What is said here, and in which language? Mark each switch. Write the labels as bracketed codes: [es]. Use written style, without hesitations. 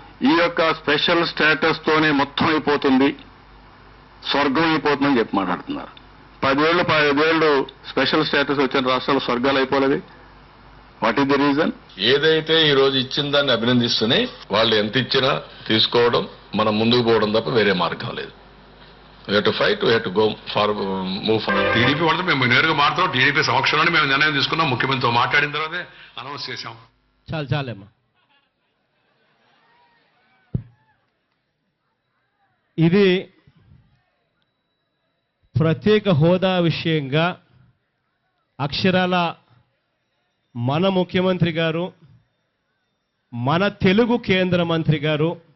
[te] ఈ యొక్క special status తోనే మొత్తం అయిపోతుంది, స్వర్గం అయిపోతుందని చెప్పి మాట్లాడుతున్నారు. 10 ఏళ్ళు స్పెషల్ స్టేటస్ వచ్చిన రాష్ట్రాలు స్వర్గాలు అయిపోలేదు. [en] What is the reason? [te] ఏదైతే ఈ రోజు ఇచ్చిన దాన్ని అభినందిస్తూనే వాళ్ళు ఎంత ఇచ్చినా తీసుకోవడం, మనం ముందుకు పోవడం తప్ప వేరే మార్గం లేదు. [en] We have to fight, we have to go move forward. [te] TDP వాళ్ళతో మేము నేరుగా మాట్లాడుతాం. టీడీపీ సమక్షంలోనే మేము నిర్ణయం తీసుకున్నాం. ముఖ్యమంత్రితో మాట్లాడిన తర్వాతే అనౌన్స్ చేశాం. చాలేమ్మా. ఇది ప్రత్యేక హోదా విషయంగా అక్షరాల మన ముఖ్యమంత్రి గారు, మన తెలుగు కేంద్ర మంత్రి గారు